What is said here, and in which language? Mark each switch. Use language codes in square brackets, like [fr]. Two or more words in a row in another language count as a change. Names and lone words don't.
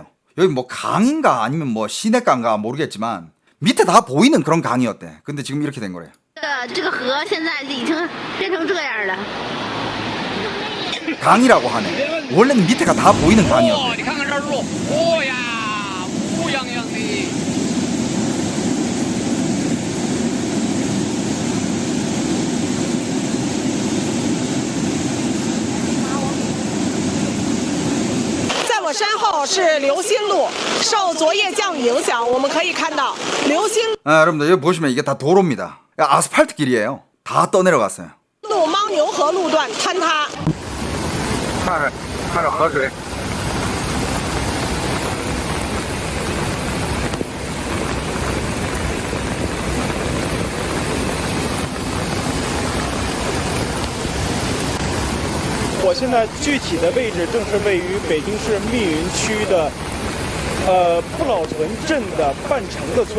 [ko] 여기 뭐 강인가 아니면 뭐 시냇가인가 모르겠지만 밑에 다 보이는 그런 강이었대. 근데 지금 이렇게 된 거래요. [zh] 这个河现在已经变成这样了。 [ko] 강이라고 하네. 원래는 밑에가 다 보이는 강이었대. [zh] 你看看这路，哦呀，乌泱泱的。在我身后是流心路，受昨夜降雨影响，我们可以看到流心 [ko] 여러분들 여기 보시면 이게 다 도로입니다. 아스팔트 길이에요. 다 떠내려갔어요. [zh] 路牦牛河路段坍塌。看着河水。我现在具体的位置正是位于北京市密云区的，不老屯镇的半城的村。